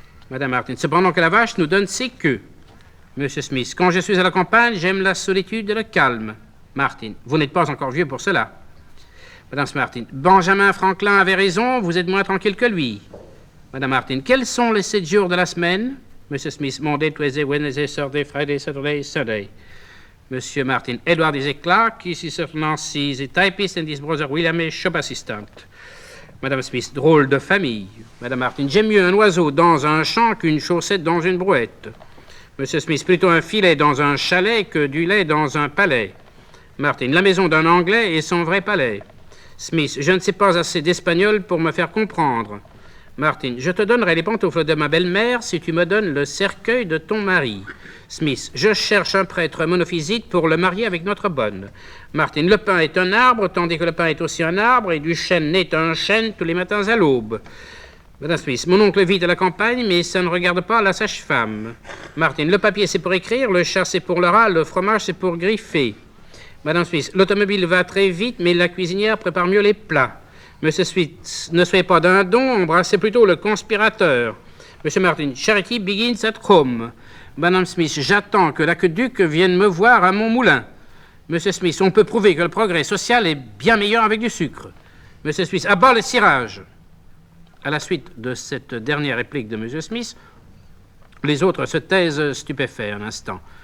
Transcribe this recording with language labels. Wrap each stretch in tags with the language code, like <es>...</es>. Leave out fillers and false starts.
<fr>Madame Martin, cependant que la vache nous donne ses queues. Monsieur Smith, quand je suis à la campagne, j'aime la solitude et le calme. Martin, vous n'êtes pas encore vieux pour cela. Madame Martin, Benjamin Franklin avait raison, vous êtes moins tranquille que lui. Madame Martin, quels sont les 7 jours de la semaine?</fr> <en>Monsieur Smith, Monday, Tuesday, Wednesday, Thursday, Friday, Saturday, Sunday. Monsieur Martin, Edward is a clerk, he is certainly a typist and his brother William a shop assistant.</en> <fr>Madame Smith, drôle de famille. Madame Martin, j'aime mieux un oiseau dans un champ qu'une chaussette dans une brouette. Monsieur Smith, plutôt un filet dans un chalet que du lait dans un palais. Martin, la maison d'un Anglais est son vrai palais. Smith, je ne sais pas assez d'espagnol pour me faire comprendre. Martin, je te donnerai les pantoufles de ma belle-mère si tu me donnes le cercueil de ton mari. Smith, je cherche un prêtre monophysite pour le marier avec notre bonne. Martin, le pain est un arbre, tandis que le pain est aussi un arbre, et du chêne naît un chêne tous les matins à l'aube. Madame Smith, mon oncle vit à la campagne, mais ça ne regarde pas la sage-femme. Martin, le papier c'est pour écrire, le chat c'est pour le rat, le fromage c'est pour griffer. Madame Smith, l'automobile va très vite, mais la cuisinière prépare mieux les plats. Monsieur Smith, ne soyez pas d'un don, embrassez plutôt le conspirateur.</fr> <en>Monsieur Martin, charity begins at home.</en> <fr>Madame Smith, j'attends que l'aqueduc vienne me voir à mon moulin. Monsieur Smith, on peut prouver que le progrès social est bien meilleur avec du sucre. Monsieur Smith, à bord le cirage. À la suite de cette dernière réplique de Monsieur Smith, les autres se taisent stupéfaits un instant.</fr>